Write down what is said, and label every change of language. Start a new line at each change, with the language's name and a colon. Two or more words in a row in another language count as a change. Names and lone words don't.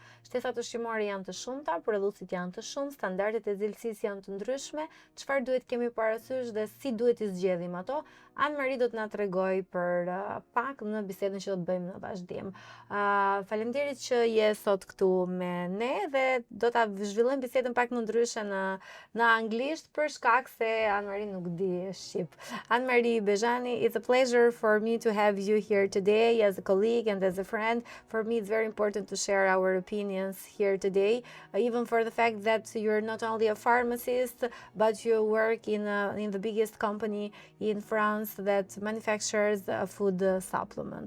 Albanian: Shtesat ushqimore janë të shumta, prodhuesit janë të shumë, standardet e cilësisë janë të ndryshme, çfarë duhet kemi parasysh dhe si duhet i zgjedhim ato? Anne Marie do të na tregoj për pak në bisedën që do të bëjmë në vazhdim. Faleminderit që je sot këtu me ne dhe do ta zhvillojmë bisedën pak më ndryshe në anglisht për shkak se Anne Marie nuk di shqip.
English: Anne Marie Bejjani, it's a pleasure for me to have you here today as a colleague and as a friend. For me, it's very important to share our opinions here today, even for the fact that you're not only a pharmacist, but you work in the biggest company in France that manufactures food supplements.